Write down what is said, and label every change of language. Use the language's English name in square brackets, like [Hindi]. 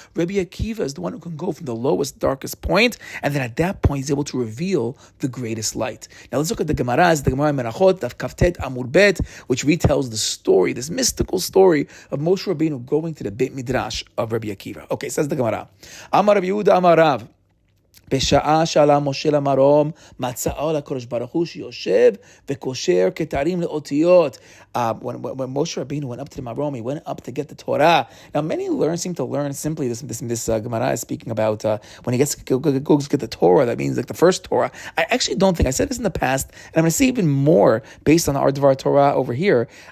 [English] Rebbe Akiva is the one who can go from the lowest, darkest point, and then at that point he's able to reveal the greatest light. Now let's look at the Gemara, the Gemara Menachot, Daf Kaftet Amud Bet, which retells the story, this mystical story of Moshe Rabbeinu going to the Beit Midrash of Rebbe Akiva. Okay, says the Gemara. [Hebrew] Amar Rav Yehuda Amar Rav. בשעה שעלה משה למרום, מצאו לקדוש ברוך הוא שיושב וקושר כתרים לאותיות. [English] When Moshe Rabbeinu went up to the Marom, he went up to get the Torah. Now, many seem to learn simply this Gemara is speaking about when he goes to get the Torah, that means like the first Torah. I actually don't think, I said this in the past, and I'm going to say even more based on our Dvar Torah over here.